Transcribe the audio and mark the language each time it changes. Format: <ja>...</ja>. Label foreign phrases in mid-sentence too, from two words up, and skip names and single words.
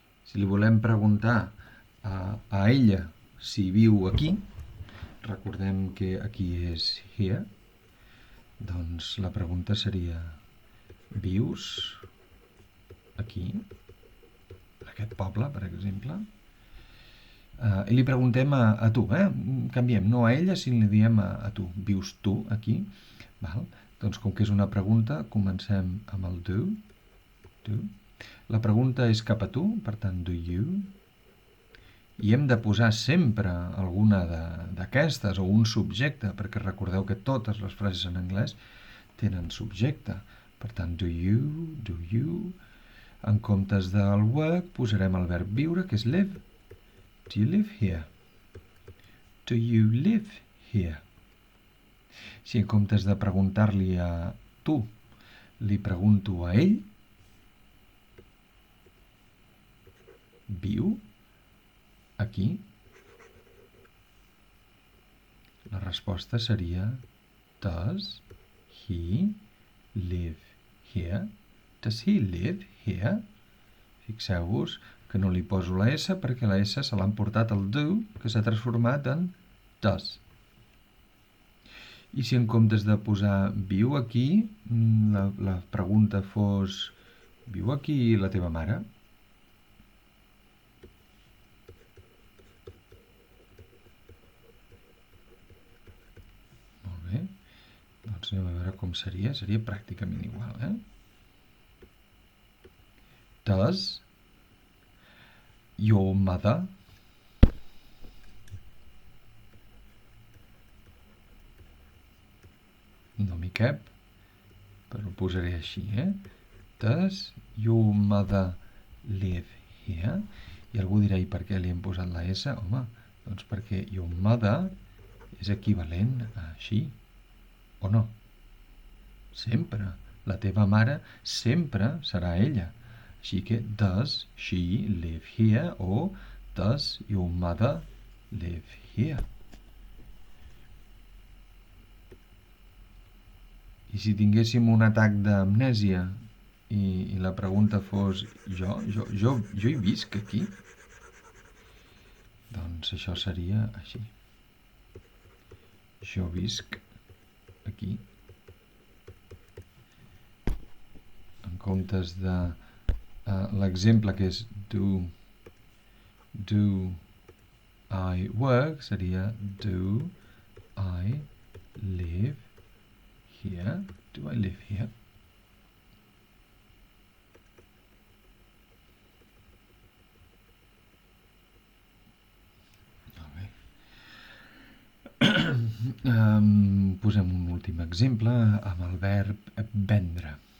<ca>Si li volem preguntar a ella si viu aquí, recordem que aquí és here, doncs la pregunta seria: vius aquí, en aquest poble, per exemple? I li preguntem a tu, canviem, no a ella, sinó li diem a tu. Vius tu aquí? Val? Doncs com que és una pregunta, comencem amb el do. Do. La pregunta és cap a tu, per tant,</ca> <en>do you?</en> <ca>I hem de posar sempre alguna d'aquestes o un subjecte, perquè recordeu que totes les frases en anglès tenen subjecte. Per tant,</ca> <en>do you.</en> <ca>En comptes del work posarem el verb viure, que és live.</ca> <en>Do you live here? Do you live here?</en> <ca>Si en comptes de preguntar-li a tu, li pregunto a ell, viu aquí? La resposta seria:</ca> <en>does he live here? Does he live here?</en> <ca>Fixeu-vos que no li poso la S perquè la S se l'han portat el do, que s'ha transformat en does. I si en comptes de posar viu aquí, la pregunta fos: viu aquí la teva mare? Molt bé. Doncs anem a veure com seria. Seria pràcticament igual,</ca> <en>Does your mother</en> <ca>no m'hi cap, però ho posaré així,</ca> <en>Does your mother live here?</en> <ca>I algú dirà: i per què li hem posat la S? Home, doncs perquè</ca> <en>your mother</en> <ca>és equivalent a she, o no? Sempre. La teva mare sempre serà ella. Així que</ca> <en>does she live here o does your mother live here?</en> <ca>I si tinguéssim un atac d'amnèsia i la pregunta fos: jo hi visc aquí? Doncs això seria així. Jo visc aquí. En comptes de l'exemple que és</ca> <en>do I work,</en> <ca>seria</ca> <en>do I live here? Do I live here?</en> <ca>Molt bé. Posem un últim exemple amb el verb vendre.</ca>